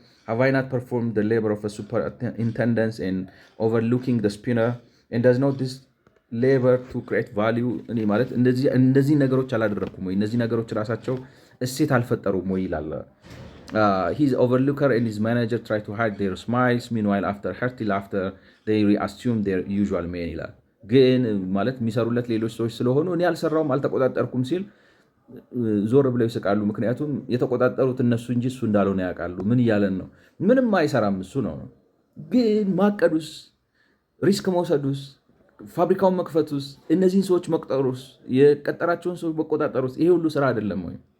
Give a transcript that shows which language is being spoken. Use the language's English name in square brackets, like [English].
[English] Have I not performed the labor of a superintendent in overlooking the spinner? And does not this labor to create value? [Amharic] እኔ ማለት እንደዚህ ነገሮች አላደረኩም ወይ? እነዚህ ነገሮች ራሳቸው እሴት አልፈጠሩም ወይ ይላል። [English] His overlooker and his manager try to hide their smiles. Meanwhile, after hearty laughter, they reassume their usual man [Amharic] ይላል። ግን ማለት የሚሰሩለት ሌሎች ሰዎች ስለሆኑ እኔ አልሰራውም አልተቆጣጠርኩም ሲል ዞር ብለው ይስቃሉ። ምክንያቱም የተቆጣጠሩት እነሱ እንጂ እሱ እንዳልሆነ ያውቃሉ። ምን እያለን ነው? ምንም አይሰራም እሱ ነው። ግን ማቀዱስ፣ ሪስክ መውሰዱስ፣ ፋብሪካውን መክፈቱስ፣ እነዚህን ሰዎች መቅጠሩስ፣ የቀጠራቸውን ሰዎች መቆጣጠሩስ ይሄ ሁሉ ስራ አይደለም ወይ?